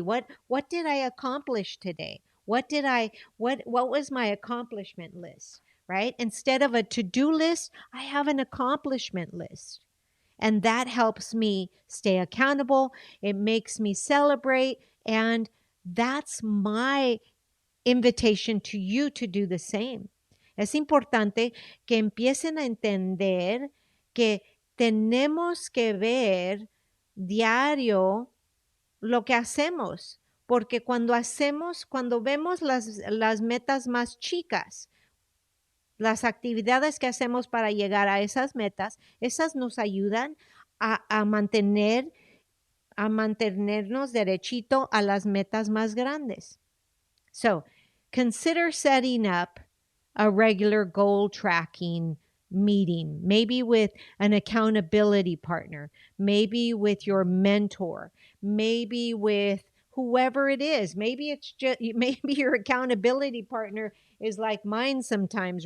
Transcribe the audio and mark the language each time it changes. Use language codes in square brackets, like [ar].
[en] What did I accomplish today? What was my accomplishment list? Right? Instead of a to-do list, I have an accomplishment list. And that helps me stay accountable. It makes me celebrate. And that's my invitation to you to do the same. [es] Es importante que empiecen a entender que tenemos que ver diario lo que hacemos. Porque cuando vemos las metas más chicas, las actividades que hacemos para llegar a esas metas, esas nos ayudan a mantenernos derechito a las metas más grandes. [en] So, consider setting up a regular goal tracking meeting, maybe with an accountability partner, maybe with your mentor, maybe with whoever it is. Maybe your accountability partner is like mine sometimes.